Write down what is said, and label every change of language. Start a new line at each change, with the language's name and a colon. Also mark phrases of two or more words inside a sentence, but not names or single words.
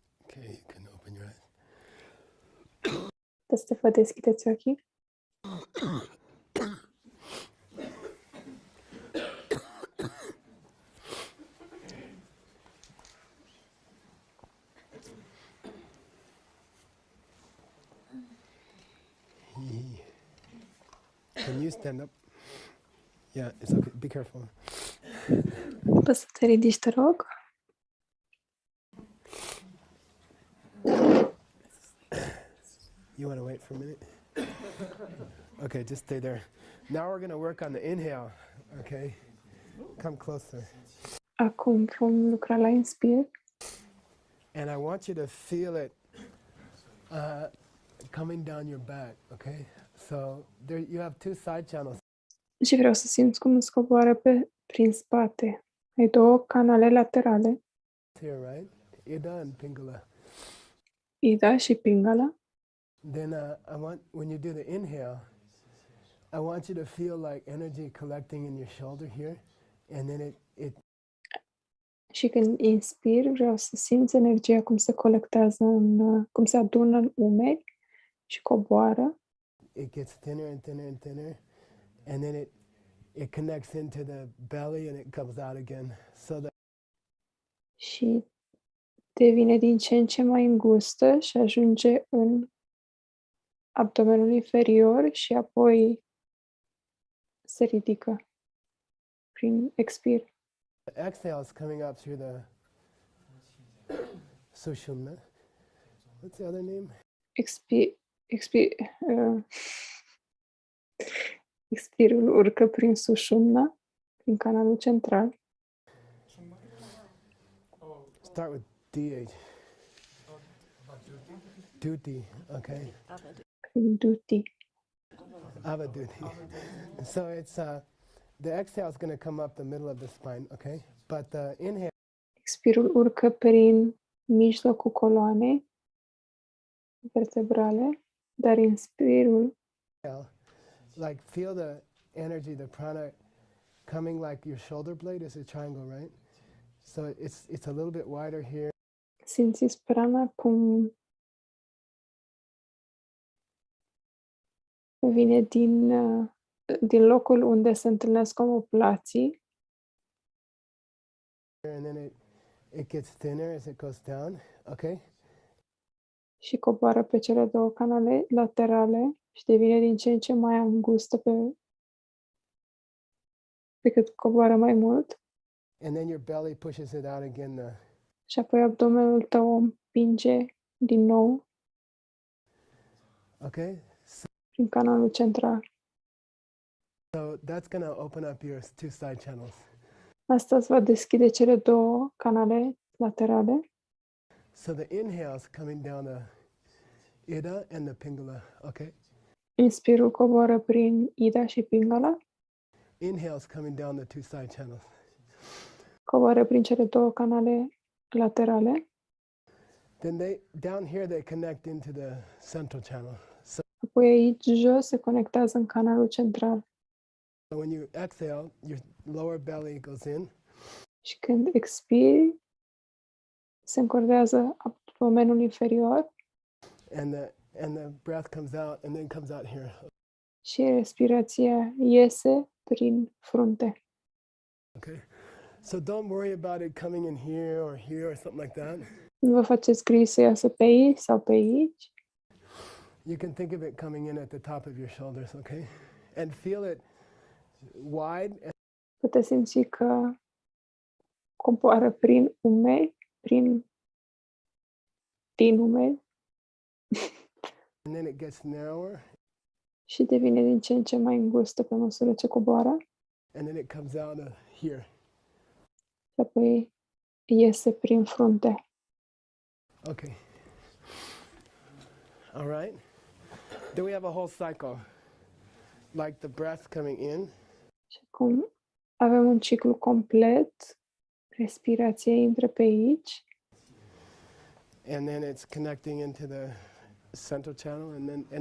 English: Okay, you can open your eyes.
Romanian: Să vă deschideți ochii.
English: Can you stand up? Yeah, it's okay. Be careful.
Romanian: Poți să te ridici, te rog?
English: You want to wait for a minute? Okay, just stay there. Now we're going to work on the inhale, okay? Come closer.
Romanian: Acum vom lucra la inspir.
English: And I want you to feel it coming down your back, okay? So there you have two side channels.
Romanian: Și vreau să simți cum îți coboară prin spate. Ai două canale laterale,
English: Here, right? Ida and Pingala.
Romanian: Ida și Pingala.
English: Then I want, when you do the inhale, I want you to feel like energy collecting in your shoulder here, and then it
Romanian: Și când inspir, vreau să simți energia cum se colectează cum se adună în umeri și coboară.
English: it gets thinner and thinner and thinner, and then it connects into the belly and it comes out again. So that
Romanian: Și devine din ce în ce mai îngustă și ajunge în abdomenul inferior și apoi se ridică prin expir.
English: the exhale is coming up through the Sushumna. What's the other name?
Romanian: Expirul urcă prin Sushumna, prin canalul central.
English: Start with DH. Duty, okay.
Romanian: Prin Duti. Avaduti.
English: So it's the exhale is going to come up the middle of the spine, okay? But the inhale,
Romanian: Expirul urcă prin mijlocul coloanei vertebrale, dar inspirul
English: like feel the energy, the prana coming like your shoulder blade is a triangle, right? So it's a little bit wider here.
Romanian: simțiți prana cum vine din locul unde se întâlnesc omoplații
English: And then it gets thinner as it goes down, okay?
Romanian: și coboară pe cele două canale laterale și devine din ce în ce mai îngustă pe cât coboară mai mult.
English: And then your belly pushes it out again.
Romanian: Și apoi abdomenul tău o împinge din nou
English: Okay?
Romanian: prin canalul central.
English: So that's going to open up your two side channels.
Romanian: Asta îți va deschide cele două canale laterale.
English: So the inhale is coming down the Ida and the Pingala, okay?
Romanian: Inspirul coboară prin Ida și Pingala.
English: Inhale is coming down the two side channels.
Romanian: Coboară prin cele două canale laterale.
English: Then down here they connect into the central channel. So
Romanian: Apoi aici jos se conectează în canalul central.
English: when you exhale, your lower belly goes in.
Romanian: Și când expiri, se încordează abdomenul inferior
English: And the breath comes out and then comes out here.
Romanian: și respirația iese prin frunte.
English: Okay? So don't worry about it coming in here or something like that.
Romanian: Nu vă faceți griji să iasă pe aici sau pe aici.
English: You can think of it coming in at the top of your shoulders, okay? And feel it wide.
Romanian: Puteți simți că coboară prin umeri, din umeri
English: And then it gets narrower.
Romanian: și devine din ce în ce mai îngustă pe măsură ce coboară.
English: And then it comes out here.
Romanian: Și apoi iese prin frunte.
English: Okay. All right. Then we have a whole cycle. Like the breath coming in.
Romanian: Și acum avem un ciclu complet. Respirația intră pe aici.
English: And then it's connecting into the central channel and then